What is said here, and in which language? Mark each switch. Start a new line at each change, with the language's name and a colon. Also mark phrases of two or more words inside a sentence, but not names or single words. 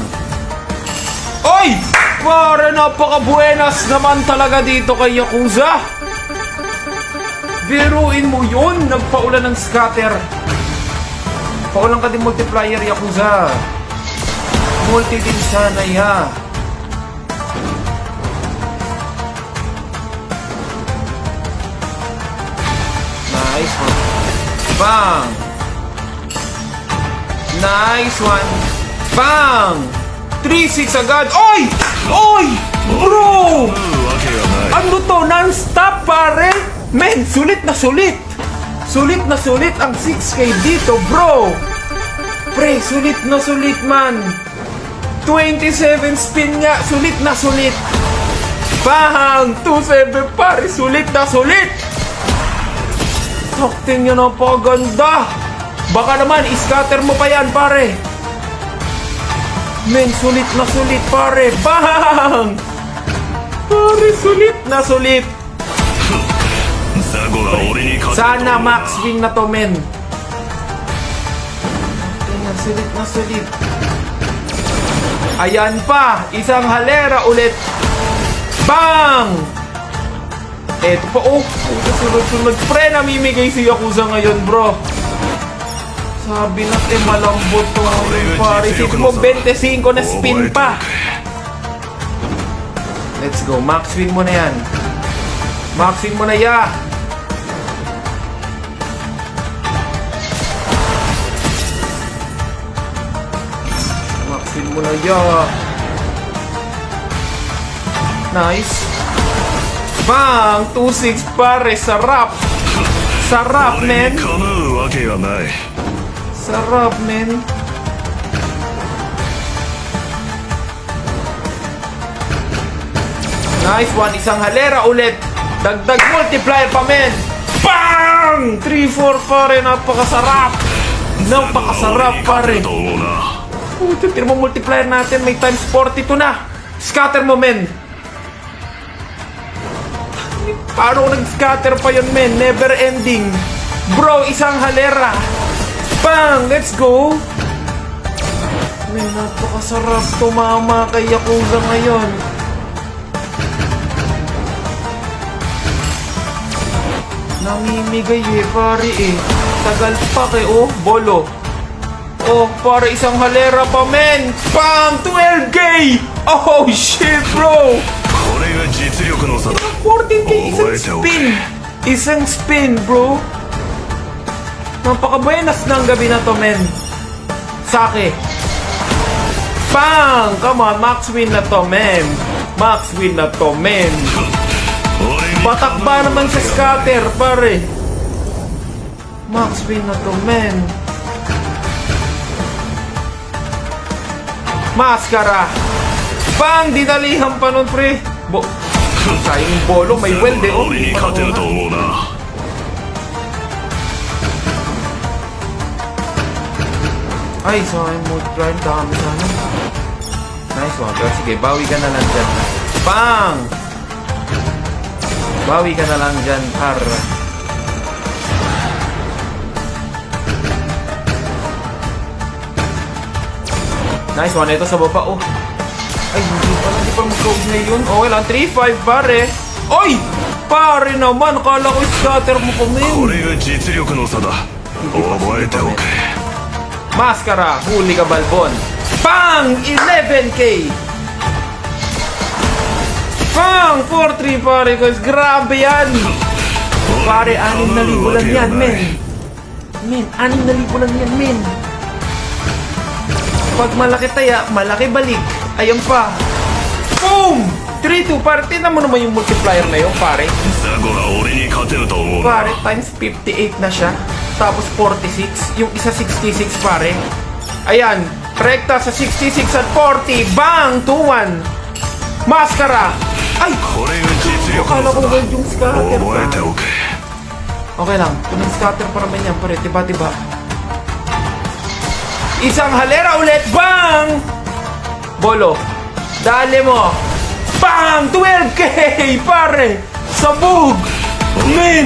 Filipino: Oy! Pare, napaka-buenas naman talaga dito kay Yakuza. Biruin mo yun. Nagpaulan ng scatter. Paulan ka din multiplier, Yakuza. Multi din sana,
English: ya. Nice one. Bang! Nice one.
Filipino: Bang! 3-6 agad. Oy! Oy! Bro!
Japanese: わけがない
Filipino: Ano to? Non-stop, pare? Men, sulit na sulit. Sulit na sulit ang 6K dito, bro. Pre, sulit na sulit, man. 27 spin nga, sulit na sulit. Bang! 2-7, pare, sulit na sulit. Sakting nyo na paganda. Baka naman, scatter mo pa yan, pare. Men, sulit na sulit, pare. Bang! Pare, sulit na sulit.
Japanese: ザゴが俺に勝て
Filipino: Sana
English: max win
Filipino: na to, men. Ayan, sulit na sulit. Ayan pa, isang halera ulit. Bang! Eto pa, oh. Sunod-sunod. Pre, namimigay si Yakuza ngayon, bro. Sabi na, malambot to ngayon, pare. Sito mo, 25 na spin pa.
English: Let's go, max win
Filipino: mo na yan.
English: Max win
Filipino: mo na, ya.
English: Max win
Filipino: mo na, ya. Nice. Bang! 2-6, pare. Sarap. Sarap,
Japanese: 俺
Filipino: men.
Japanese: にかなうわけがない
Filipino: Sarap, men.
English: Nice one.
Filipino: Isang halera ulit. Dagdag multiplier pa, men. Bang! 3-4, pare. Napakasarap. Napakasarap,
Japanese: 俺
Filipino: pare.
Japanese: に勝てると思うな
Filipino: Puto, tira mo multiplier natin. May times 42 na. Scatter mo, men. Paano kung nag-scatter pa yun, men?
English: Never ending.
Filipino: Bro, isang halera. Bang!
English: Let's go!
Filipino: Men, napakasarap tumama kay Yakuza ngayon. Namimigay eh, pare eh. Tagal pa kay, oh, bolo. Oh, para isang halera pa, men. Bang! 12K!
English: Oh, shit, bro!
Japanese: これが実力の差だ
Filipino: 14K, isang spin. Isang spin, bro. Napakabuenas ng gabi na to, men. Sake. Bang!
English: Come on, max win
Filipino: na to, men.
English: Max win
Filipino: na to, men.
Japanese: 俺に
Filipino: Batak ba naman sa scatter, pare?
English: Max win
Filipino: na to, men. Maskara. Bang! Dinalihan pa nun, pre. Sayang yung bolo, may weld eh. Oh,
Japanese: 俺に勝てると思うな
Filipino: ay, sayang multiplier. Dami sana.
English: Nice one.
Filipino: Pero sige, bawi ka na lang dyan. Bang! Bawi ka na lang dyan, par.
English: Nice one.
Filipino: Ito sa baba. Oh. Ay, hindi pa magkaugnay yun. Okay lang. 3-5, pare. Oy! Pare naman, kala ko scatter mo pa,
Japanese: こ
Filipino: men.
Japanese: れが実力の差だ覚えておけ
Filipino: Maskara, huli ka balbon. Pang! 11K! Pang! 4-3 pare guys, grabe yan! Pare, 6,000 lang yan, men. Men, 6,000 lang yan, men. Pag malaki taya, malaki balik. Ayun pa. Boom! 3-2, pare, tinan mo naman yung multiplier na yun, pare.
Japanese: ザゴが俺に勝てると思うな
Filipino: Pare, times 58 na siya. Tapos 46. Yung isa 66, pare. Ayan. Rekta sa 66 at 40. Bang! 2-1. Maskara. Ay!
Japanese: これが実力
Filipino: Akala
Japanese: の
Filipino: ko
Japanese: 差だ
Filipino: gold yung scatter
Japanese: 覚えて
Filipino: pa.
Japanese: おけ
Filipino: Okay lang. Kung yung scatter pa naman yan, pare. Tiba-tiba. Isang halera ulit. Bang! Bolo. Dali mo. Bang! 12K! Pare! Sabog! Min!